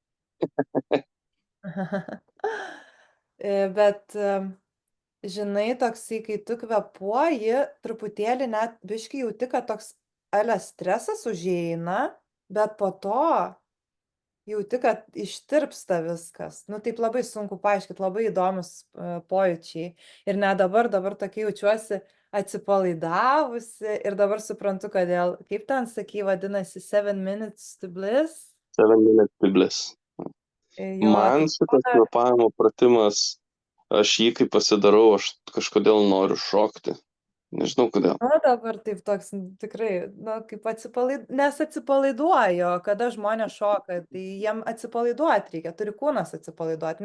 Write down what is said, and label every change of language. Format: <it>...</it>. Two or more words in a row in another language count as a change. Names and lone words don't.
<lt>Bet žinai, toksai, kai tu kvėpuoji, truputėlį net biškį jauti, kad toks stresas užeina, bet po to jauti, kad ištirpsta viskas. Nu, taip labai sunku paaiškinti, labai įdomus pojūčiai. Ir net dabar tokia jaučiuosi atsipalaidavusi ir dabar suprantu, kodėl, kaip ten sakai, vadinasi</lt> <en>7 minutes to bliss. 7 minutes to bliss.</en> <lt>Man šitas kvėpavimo pratimas, aš jį kai pasidarau, aš kažkodėl noriu šokti. Nežinau kodėl. Na, dabar taip toks tikrai, kaip nes atsipalaiduoju, kada žmonės šoka, tai jiem atsipalaiduoti reikia, turi kūnas atsipalaiduoti.</lt>